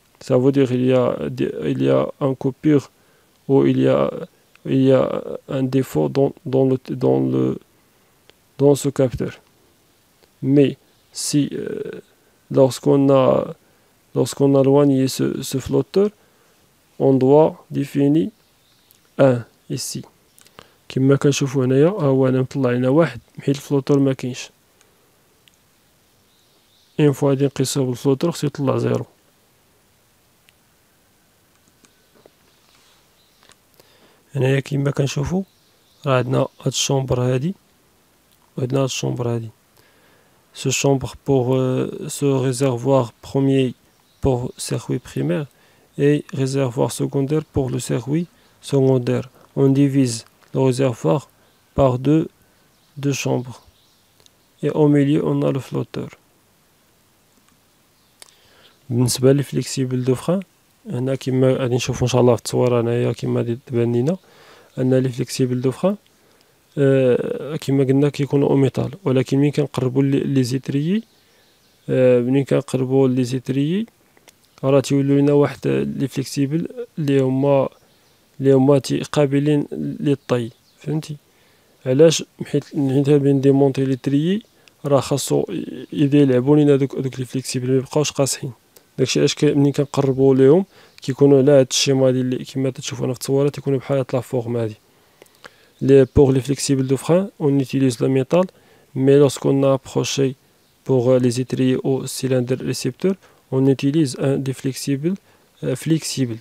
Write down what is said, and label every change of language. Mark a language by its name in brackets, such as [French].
[French] Ça veut dire qu'il y a une coupure ou il y a un défaut dans ce capteur. Mais si lorsqu'on a éloigné ce flotteur, on doit définir 1 ici. [Arabic] كما كنشوفو هنايا هو انا مطلع لنا واحد حيت الفلوتور مكاينش. اون فوا غادي نقيسوه بالفلوتور خصو يطلع زيرو. هنايا كما كنشوفو راه عندنا هاد الشومبر هادي وعندنا هاد الشومبر هادي. [French] Ce chambre pour ce réservoir premier pour circuit primaire et réservoir secondaire pour le circuit secondaire. On divise le réservoir par deux chambres et au milieu on a le flotteur. [Arabic] بالنسبة لي فليكسيبل دو فران هنا كما غادي نشوفو ان شاء الله في التصويره هنايا كما غادي تبان لينا ان لي فليكسيبل دو فران كما قلنا كيكونوا او ميتال، ولكن ملي كنقربوا لي زيتريي راه تيولوا لنا واحد لي فليكسيبل اللي هما قابلين للطي. فهمتي علاش؟ حيت بين ديمونطي لي تريي راه خاصو يلعبوا لينا دوك لي فليكسيبل ميبقاوش قاصحين. داكشي علاش ملي كنقربوا ليهم كيكونوا على هاد الشيما اللي كما تشوفوا هنا في التصويره تيكونوا بحال هاد لا فورم هادي. [French] Pour les flexibles de frein, on utilise le métal, mais lorsqu'on a approché pour les étriers au cylindre récepteur, on utilise des flexibles flexibles.